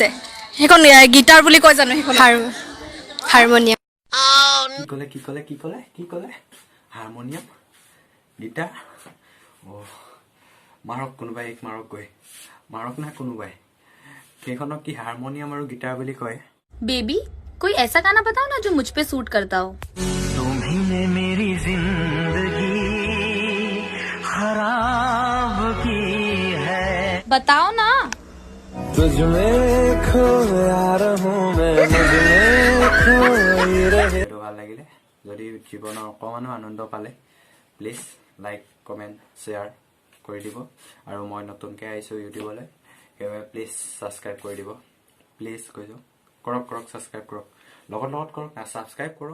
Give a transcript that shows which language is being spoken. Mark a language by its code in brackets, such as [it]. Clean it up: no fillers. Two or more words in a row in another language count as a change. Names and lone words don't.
[as] সেইখন গিটাৰ বুলি কয় জানো? সেইখন হাৰমনিয়াম। কি ক'লে? হাৰমনিয়াম, গিটাৰ। মাৰক কোনোবাই, মাৰক না কোনোবাই। সেইখনক কি হাৰমনিয়াম আৰু গিটাৰ বুলি কয়? [hi] बेबी कोई ऐसा गाना बताओ ना जो मुझ पे सूट करता हो। तुम्ही मेरी जिंदगी खराब की है, बताओ ना। तुझ में खोया रहूं मैं, मुझ में खोई रहे। [as] ভাল লাগিলে, যদি জীৱনৰ অকমানো আনন্দ পালে প্লিজ লাইক কমেণ্ট শ্বেয়াৰ কৰি দিব। আৰু মই নতুনকৈ আহিছোঁ ইউটিউবলৈ, সেইবাবে প্লিজ ছাবস্ক্ৰাইব কৰি দিব। প্লিজ কৈছোঁ, কৰক ছাবস্ক্ৰাইব কৰক, লগত কৰক না, ছাবস্ক্ৰাইব কৰক না।